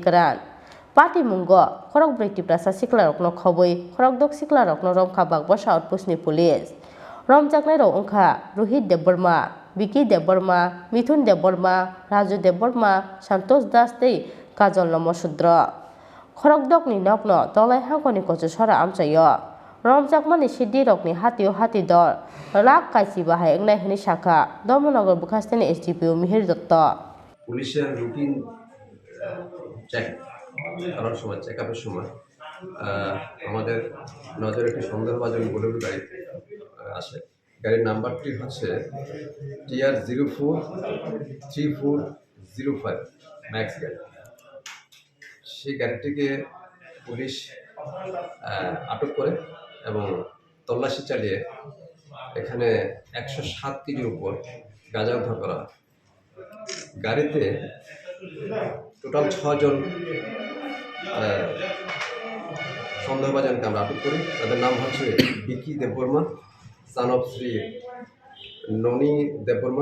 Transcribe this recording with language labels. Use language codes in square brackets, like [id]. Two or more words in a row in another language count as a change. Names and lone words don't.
[trp] Kwran Party mungo Khorokbwri Tiprasarokno Khobwi Khorokbwri romkha Bakpasa outpost ni police romjaknai rok wngkha Rohit Deborma Vicky Deborma Mithun Deborma Raju Deborma Santosh Das tei Kajol Nomosudra Khorokdokni nokno tolai hangkoni kochosora amchayo romjakmani Siddi rokni hatio hati dor rak kaisi bahai engnai hini shakha Dharmanagar Bukhastani SDPO Mihir Dotto [bn] পুলিশের [en] routine check [bn] করার সময় চেকআপের সময় আমাদের নজরে একটি সন্দেহভাজন বোলেরো গাড়ি আসে গাড়ির নাম্বারটি হচ্ছে TR04 3405 ম্যাক্স গাড়ি সেই গাড়িটিকে পুলিশ আটক করে এবং তল্লাশি চালিয়ে এখানে 107 কেজির উপর গাঁজা উদ্ধার করা হয় গাড়িতে টোটাল 6 জন সন্দেহভাজনকে আমরা আটক করি তাদের নাম হচ্ছে বিকি দেববর্মা [en] son of [bn] শ্রী ননি দেববর্মা